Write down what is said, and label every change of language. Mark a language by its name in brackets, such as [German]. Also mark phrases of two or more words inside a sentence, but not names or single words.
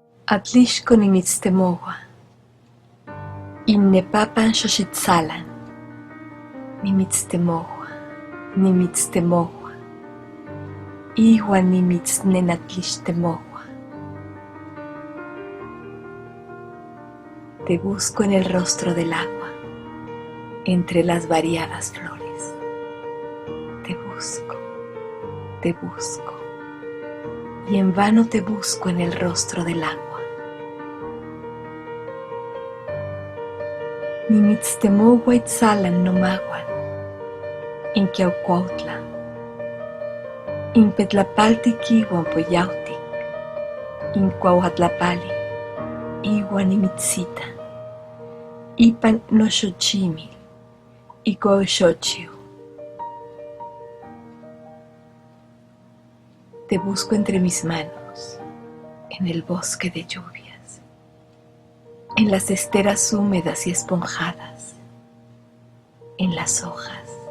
[Nahuatl languages] Atlixco nimitztemoua, innepapan xoxitzalan, nimitztemoua, iuan nimitznenatliixtemoua. [Spanish] Te busco en el rostro del agua, entre las variadas flores. Te busco, y en vano te busco en el rostro del agua. [Nahuatl languages] Nimitztemoua itzalan nomaguan, inquiaucuautla, inpetlapaltic iuan poyautic, incuauatlapali, iuan nimitzita, ipan noxochimil, icuauxochiu. [Spanish] Te busco entre mis manos, en el bosque de lluvias, en las esteras húmedas y esponjadas, en las hojas.